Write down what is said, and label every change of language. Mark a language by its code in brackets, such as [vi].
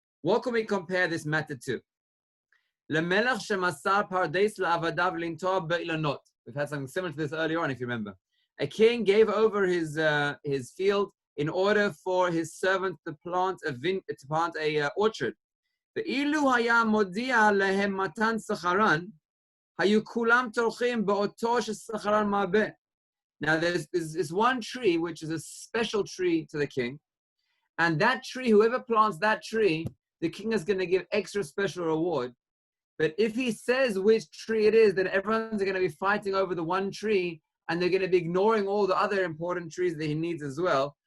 [en] What can we compare this matter to? [he] Lemelech shemasar pardes la'avadav lintoa be'ilanot. [en] We've had something similar to this earlier on, if you remember. A king gave over his field in order for his servant to plant a orchard. [he] ואילו היה מודיע להם מתן שכרן, היו כולם טורחים באותו ששכרן מרבה. [en] Now there's this one tree which is a special tree to the king, and that tree, whoever plants that tree, the king is going to give extra special reward. But if he says which tree it is, then everyone's going to be fighting over the one tree, and they're going to be ignoring all the other important trees that he needs as well.